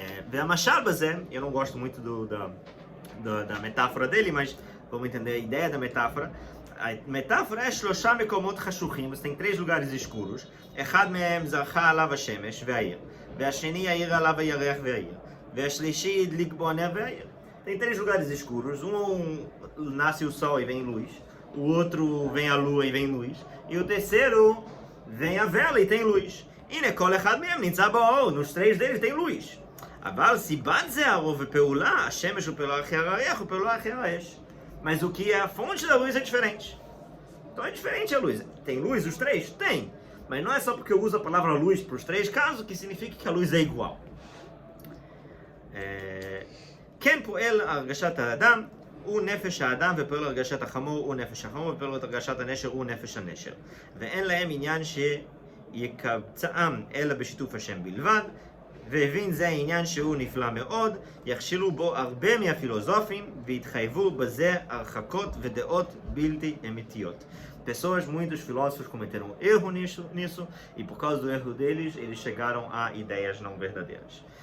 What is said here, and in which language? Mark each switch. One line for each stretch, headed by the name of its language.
Hebrew: והמשל בזה,
Portuguese: eu não gosto muito da metáfora dele, mas vamos entender a ideia da metáfora. A metáfora é
Hebrew: שלושה מקומות חשוכים,
Portuguese: você tem 3 lugares escuros.
Hebrew: אחד מהם זרחה עליו השמש והעיר, והשני יאיר עליו הירח והעיר, והשלישי הדליק בו הנר והעיר.
Portuguese: Tem 3 lugares escuros, nasce o sol e vem luz, o outro vem a lua e vem luz, e o terceiro vem a vela e tem luz.
Hebrew: הנה כל אחד מהם נמצא באור,
Portuguese: nos 3 deles tem luz.
Hebrew: אבל סיבת זה האור ופעולה, השמש ופעולה אחר הירח ופעולה אחר האש.
Portuguese: Mas o que é a fonte da luz é diferente. Então é diferente a luz. Tem luz os 3? Tem. Mas não é só porque eu uso a palavra luz para os 3 casos que significa que a luz é igual.
Hebrew: כן פועל הרגשת האדם הוא נפש האדם, ופועל הרגשת החמור הוא נפש החמור, ופועל הרגשת הנשר הוא נפש הנשר. ואין להם עניין שיקבצם אלא בשיתוף השם בלבד. והבין זה העניין שהוא נפלא מאוד, יכשילו בו הרבה מהפילוסופים והתחייבו בזה הרחקות ודעות בלתי אמיתיות.
Portuguese: Pessoas, muitos filósofos cometeram erro nisso e por causa do erro deles, eles chegaram a ideias não verdadeiras.